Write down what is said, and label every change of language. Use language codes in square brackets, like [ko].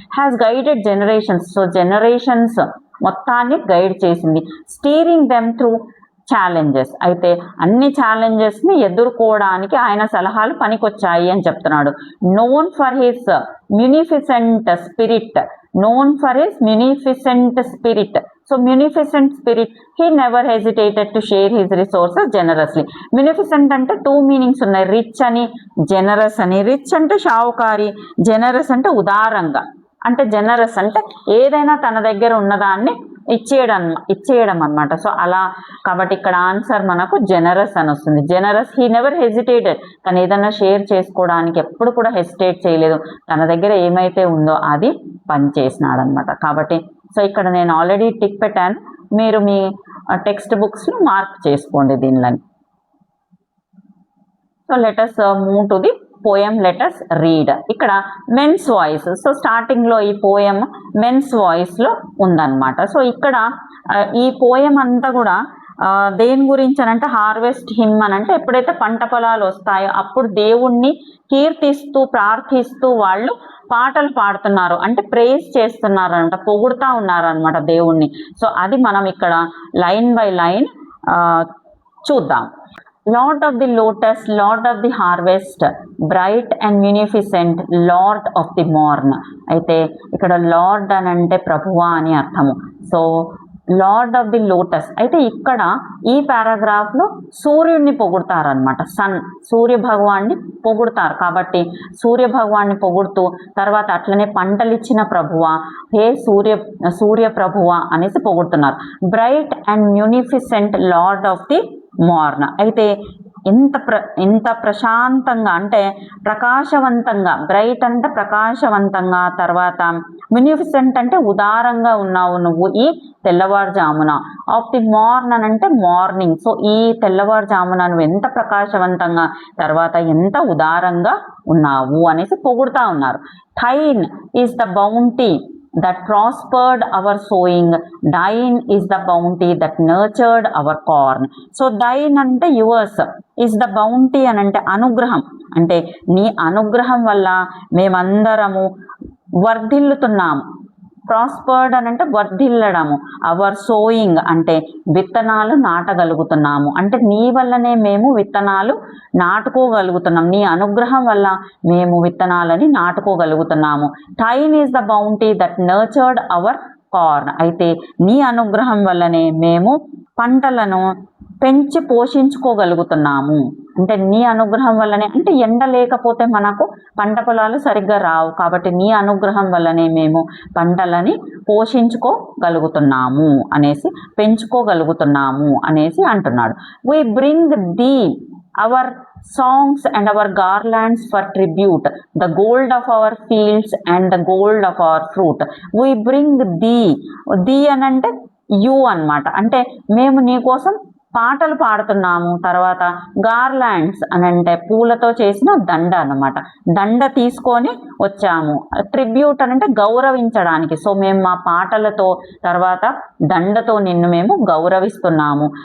[en] Has guided generations. So generations మొత్తాన్ని guide చేసింది. Steering them through challenges. [te] అయితే అన్ని ఛాలెంజెస్ని ఎదుర్కోవడానికి ఆయన సలహాలు పనికొచ్చాయి అని చెప్తున్నాడు. [en] Known for his munificent spirit, known for his munificent spirit. So munificent spirit, he never hesitated to share his resources generously. [te] Munificent అంటే 2 మీనింగ్స్ ఉన్నాయి, రిచ్ అని జెనరస్ అని. రిచ్ అంటే షావుకారి, జెనరస్ అంటే ఉదారంగా. అంటే జెనరస్ అంటే ఏదైనా తన దగ్గర ఉన్నదాన్ని ఇచ్చేయడం అనమాట. సో అలా కాబట్టి ఇక్కడ ఆన్సర్ మనకు జెనరస్ అని వస్తుంది. [en] generous, he never hesitated, [te] తను ఏదైనా షేర్ చేసుకోవడానికి ఎప్పుడు కూడా హెసిటేట్ చేయలేదు, తన దగ్గర ఏమైతే ఉందో అది పనిచేసినాడు అనమాట. కాబట్టి సో ఇక్కడ నేను ఆల్రెడీ టిక్ పెట్టాను, మీరు మీ టెక్స్ట్ బుక్స్లో మార్క్ చేసుకోండి దీనిలో. [en] So let us move to the poem, let us read. ఇక్కడ men's voice. [te] సో స్టార్టింగ్లో ఈ పోయం మెన్స్ వాయిస్లో ఉందన్నమాట. సో ఇక్కడ ఈ పోయం అంతా కూడా దేని గురించి అని అంటే హార్వెస్ట్ హిమ్ అని అంటే ఎప్పుడైతే పంట పొలాలు వస్తాయో అప్పుడు దేవుణ్ణి కీర్తిస్తూ ప్రార్థిస్తూ వాళ్ళు పాటలు పాడుతున్నారు, అంటే ప్రేజ్ చేస్తున్నారు అంట, పొగుడుతూ ఉన్నారు అనమాట దేవుణ్ణి. సో అది మనం ఇక్కడ లైన్ బై లైన్ చూద్దాం. [en] Lord of the lotus, Lord of the harvest, bright and munificent, Lord of the morn. [te] అయితే ఇక్కడ లార్డ్ అని అంటే ప్రభువా అని అర్థము. So [en] Lord of the lotus. [te] అయితే ఇక్కడ ఈ పారాగ్రాఫ్లో సూర్యుడిని పొగుడతారనమాట. సూర్య భగవాన్ని పొగుడతారు. కాబట్టి సూర్య భగవాన్ని పొగుడుతూ తర్వాత అట్లనే పంటలిచ్చిన ప్రభువా, హే సూర్య ప్రభువా అనేసి పొగుడుతున్నారు. [en] Bright and munificent lord of the morn. [te] అయితే ఇంత ప్రశాంతంగా అంటే ప్రకాశవంతంగా, బ్రైట్ అంటే ప్రకాశవంతంగా, తర్వాత మ్యూనిఫిసెంట్ అంటే ఉదారంగా ఉన్నావు నువ్వు ఈ తెల్లవారుజామున. [en] of the morn [te] అని అంటే మార్నింగ్. సో ఈ తెల్లవారుజామున నువ్వు ఎంత ప్రకాశవంతంగా తర్వాత ఎంత ఉదారంగా ఉన్నావు అనేసి పొగుడుతూ ఉన్నారు. [en] Thine is the bounty that prospered our sowing, thine is the bounty that nurtured our corn. So thine [te] అంటే yours, [en] is the bounty [te] అని అంటే అనుగ్రహం, అంటే నీ అనుగ్రహం వల్ల మేమందరము వర్ధిల్లుతున్నాము. ప్రాస్పర్డ్ అని అంటే వర్ధిల్లడము. [en] our sowing [te] అంటే విత్తనాలు నాటగలుగుతున్నాము, అంటే నీ వల్లనే మేము విత్తనాలు నాటుకోగలుగుతున్నాం, నీ అనుగ్రహం వల్ల మేము విత్తనాలని నాటుకోగలుగుతున్నాము. [en] Thine is the bounty that nurtured our corn. [te] అయితే నీ అనుగ్రహం వల్లనే మేము పంటలను పెంచి పోషించుకోగలుగుతున్నాము. అంటే నీ అనుగ్రహం వల్లనే, అంటే ఎండ లేకపోతే మనకు పంట పొలాలు సరిగ్గా రావు, కాబట్టి నీ అనుగ్రహం వల్లనే మేము పంటలని పోషించుకోగలుగుతున్నాము అనేసి, పెంచుకోగలుగుతున్నాము అనేసి అంటున్నాడు. [en] We bring thee our songs and our garlands for tribute, the gold of our fields and the gold of our fruit. We bring thee [te] అని అంటే యు అన్నమాట. అంటే మేము నీ కోసం పాటలు పాడుతున్నాము. తర్వాత గార్లాండ్స్ అని అంటే పూలతో చేసిన దండ అన్నమాట, దండ తీసుకొని వచ్చాము. ట్రిబ్యూట్ అని అంటే గౌరవించడానికి. సో మేము మా పాటలతో తర్వాత దండతో నిన్ను మేము గౌరవిస్తున్నాము.